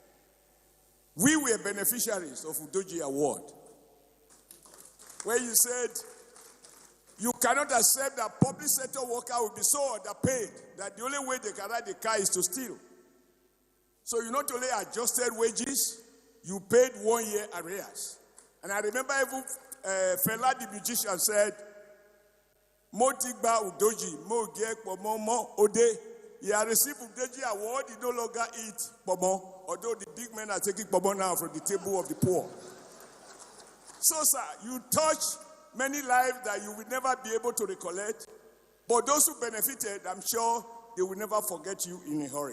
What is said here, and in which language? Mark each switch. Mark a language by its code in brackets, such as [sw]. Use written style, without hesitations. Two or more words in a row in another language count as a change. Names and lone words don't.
[en] We were beneficiaries of Udoji Award, where you said, you cannot accept that public sector worker will be so underpaid that the only way they can ride the car is to steal. So you not only adjusted wages, you paid 1 year arrears. And I remember even Fela the musician said, [yo] Mo tigba Udoji, mo ge pomo mo ode. [en] He has received Udoji Award, he no longer eat pomo, although the big men are taking pomo now from the table of the poor. So sir, you touch many lives that you will never be able to recollect, but those who benefited, I'm sure they will never forget you in a hurry.